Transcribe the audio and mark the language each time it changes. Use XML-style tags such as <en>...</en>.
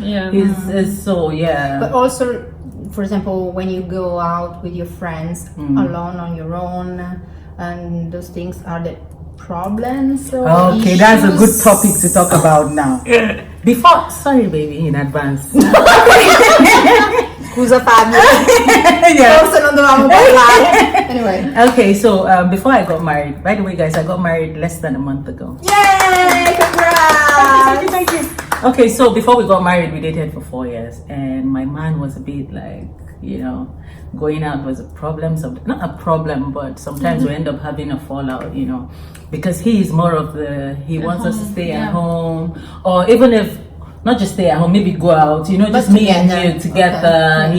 <en>you know, but it's so, But also, for example, when you go out with your friends, alone, on your own, and those things are the problems or okay, issues? that's a good topic to talk about now. Sorry baby, in advance.</en> <it>Scusa Fabio, forse non dovevamo parlare.</it> <en>Anyway. Okay, so before I got married, by the way guys, I got married less than a month ago. Yay! Congrats! Thank you. Okay, so before we got married, we dated for 4 years, and my man was a bit like, you know, going out was a problem. Not a problem, but sometimes we end up having a fallout, you know, because he is more of he wants us to stay at home, or even if not just stay at home, maybe go out, you know, just me and you together. Okay.</en>